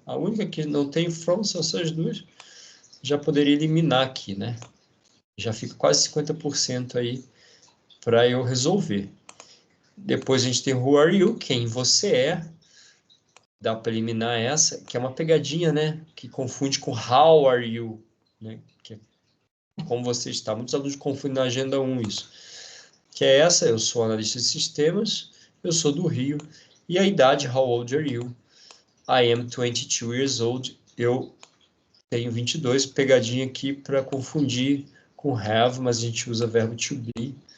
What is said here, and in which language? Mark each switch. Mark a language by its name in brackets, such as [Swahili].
[Portuguese] A única que não tem from são essas duas. Já poderia eliminar aqui, né? Já fica quase 50% aí para eu resolver. Depois a gente tem [English] Who are you? [Portuguese] Quem você é. Dá para eliminar essa, que é uma pegadinha, né? Que confunde com [English] How are you? [Portuguese] Né? Que é como você está. Muitos alunos confundem na agenda 1 isso. Que é essa, eu sou analista de sistemas, eu sou do Rio, e a idade, [English] how old are you? I am 22 years old, [Portuguese] eu tenho 22, pegadinha aqui para confundir com have, mas a gente usa verbo to be.